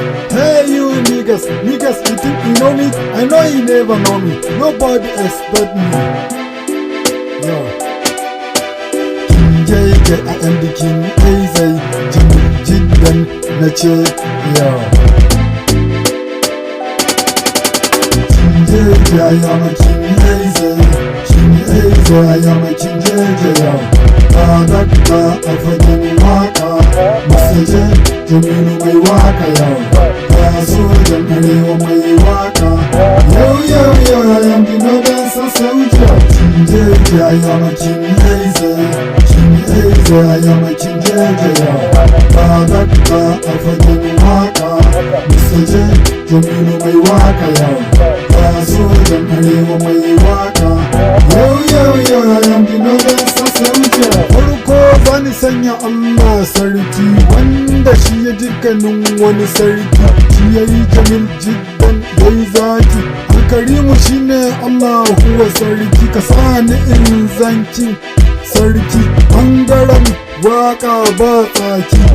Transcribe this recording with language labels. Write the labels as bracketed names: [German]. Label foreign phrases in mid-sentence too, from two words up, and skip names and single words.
[English] Hey, you niggas, niggas, you think you know me? I know you never know me. Nobody expect me. Yo. King J J, I am the king, Easy. [Hausa] Jimmy Jiddan, na ce, yo. [English] King J J, I am a king, Easy. King Easy, I am a king, J J, yo. [Hausa] Ba dakta a fagen waka. Mister J, Jamilu mai waka, yo. Ba sojan arewa mai waka. [English] Yo, yo, yo, I am the Northern Soul Soldier. King J J, I am a king, Easy. King Easy, I am a king, J J, yo. [Hausa] Ba dakta a fagen waka. Mister J, Jamilu mai waka, yo. Ba sojan arewa mai waka. [English] Yo, yo, yo, I am the Northern Soul Soldier. [Hausa] Farko zani sanya Allah sarki, wanda shi ya dukkanin wani sarki. Shi ya yi Jamil Jiddan, ya yi Zaki. Alkarimu shi ne Allah huwa sarki. Ka sa ni in zanki sarki. Ɓangaren waka ba tsaki.